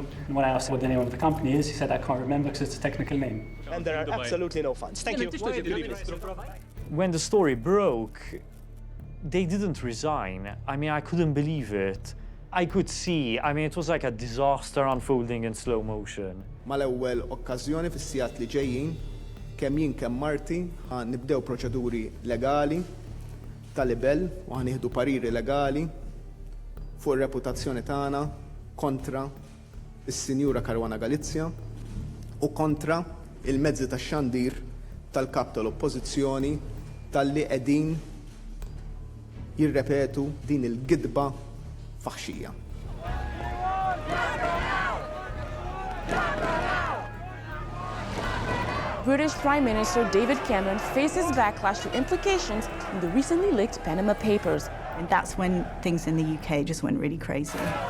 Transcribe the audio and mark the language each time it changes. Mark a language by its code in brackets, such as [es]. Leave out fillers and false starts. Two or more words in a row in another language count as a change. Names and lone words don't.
[en] And when I asked what the name of the company is, he said, I can't remember because it's a technical name. And there are absolutely no funds. Thank you. When the story broke, they didn't resign. I mean, I couldn't believe it. I could see, I mean, it was like a disaster unfolding in slow motion. [mt] Mal-ewwel okkażjoni fis-sigħat li ġejjin kemm jien kemm Marti nibdew proċeduri legali tal-libel u ħanieħdu pariri legali fuq ir-reputazzjoni tagħna kontra is-Sinjura Karwana Galizja u kontra il-mezzi tax-xandir tal-kap tal-Oppożizzjoni talli qegħdin jirrepetu din il-gidba faħxija. [en] British Prime Minister David Cameron faces backlash to implications in the recently leaked Panama Papers. And that's when things in the UK just went really crazy.